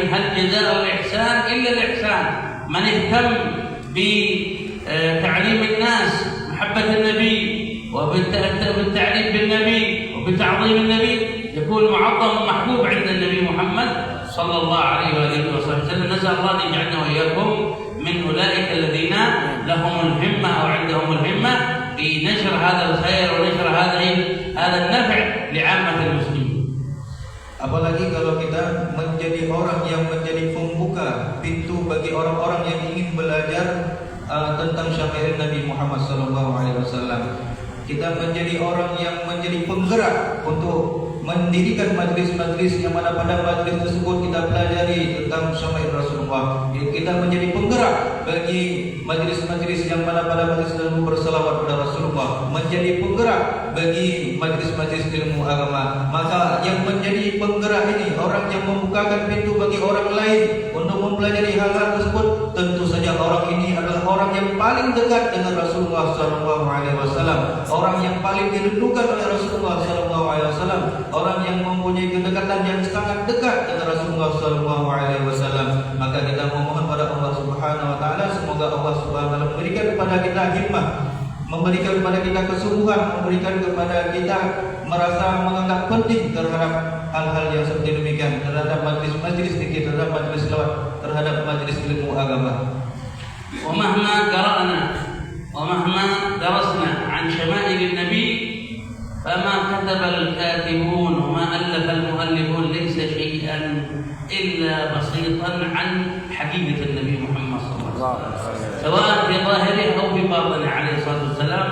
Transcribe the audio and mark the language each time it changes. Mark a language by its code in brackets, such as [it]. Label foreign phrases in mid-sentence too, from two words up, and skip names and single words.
[ar] هل جزاء الإحسان إلا الإحسان؟ من اهتم بتعليم الناس محبة النبي وبالتعليم بالنبي وبتعظيم النبي يكون معظم ومحبوب عند النبي محمد صلى الله عليه وآله وسلم. نسأل الله أن يجعلنا وإياكم من أولئك الذين لهم الهمة أو عندهم الهمة في نشر هذا الخير ونشر هذا النفع لعامة المسلمين. [id] Apalagi kalau kita menjadi orang yang menjadi pembuka pintu bagi orang-orang yang ingin belajar tentang syama'il Nabi Muhammad SAW. Kita menjadi orang yang menjadi penggerak untuk mendirikan majlis-majlis yang mana pada majlis tersebut kita pelajari tentang syama'il Rasulullah. Kita menjadi penggerak bagi majlis-majlis yang mana pada majlis tersebut berselawat kepada Rasulullah, menjadi penggerak bagi majlis-majlis ilmu agama. Maka yang menjadi penggerak ini, orang yang membukakan pintu bagi orang lain untuk mempelajari hal-hal tersebut, tentu saja orang ini adalah orang yang paling paling dekat dengan Rasulullah SAW, orang yang paling dirindukan oleh Rasulullah SAW, orang yang mempunyai kedekatan yang sangat dekat dengan Rasulullah SAW, maka kita memohon pada Allah [ar] سبحانه وتعالى [id] semoga Allah [ar] سبحانه وتعالى [id] memberikan kepada kita himmah, memberikan kepada kita kesungguhan, memberikan kepada kita merasa menganggap penting terhadap hal-hal yang seperti demikian, terhadap majlis-majlis zikir, terhadap majlis selawat, terhadap majlis ilmu agama. [ar] ومهما قرأنا ومهما درسنا عن شمائل النبي فما كتب الكاتبون وما ألف المؤلفون ليس شيئا إلا بسيطا عن حقيقة النبي محمد صلى الله عليه وسلم سواء في ظاهره أو في باطنه عليه الصلاة والسلام.